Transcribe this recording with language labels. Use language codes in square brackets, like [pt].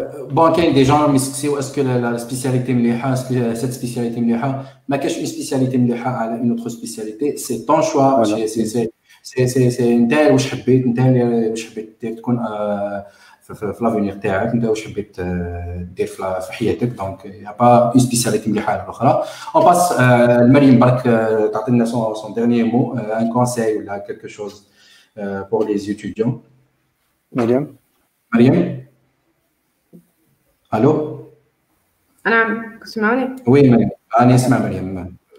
[fr] Bon, il y a des gens qui me disent est-ce que la spécialité [ar] مليحة, [fr] est-ce que cette spécialité مليحة, [ar] ما كاش [fr] une spécialité [ar] مليحة على [fr] une autre spécialité, c'est ton choix, Voilà. c'est [ar] انت واش حبيت, انت واش حبيت تكون في لافونير تاعك, انت واش حبيت دير في حياتك, دونك [fr] il y a pas une spécialité [ar] مليحة على الأخرى. [fr] On passe مريم [ar] برك تعطينا [fr] son dernier mot, un conseil ou là quelque chose pour les étudiants. Mariam Allô? [ar] نعم تسمعني؟ [fr] Oui, [ar] Mariam. أنا اسمع مريم.